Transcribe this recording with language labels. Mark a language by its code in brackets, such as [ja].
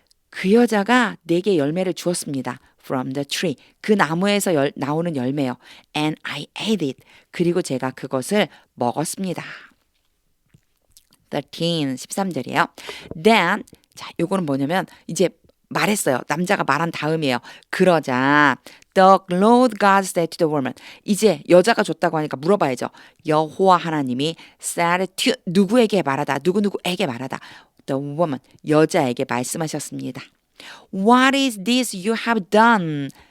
[ko] 그 여자가 내게 열매를 주었습니다. [en] From the tree. [ko] 그 나무에서 나오는 열매요. [en] And I ate it. [ko] 그리고 제가 그것을 먹었습니다. 13절이에요. Then, 자, 요거는 뭐냐면 이제 말했어요. 남자가 말한 다음이에요. 그러자 [en] The Lord God said to the woman. [ko] 이제 여자가 줬다고 하니까 물어봐야죠. 여호와 하나님이 [en] said to [ko] 누구에게 말하다. [en] 누구누구에게 말하다. The woman. [ko] 여자에게 말씀하셨습니다. [en] What is this you have done?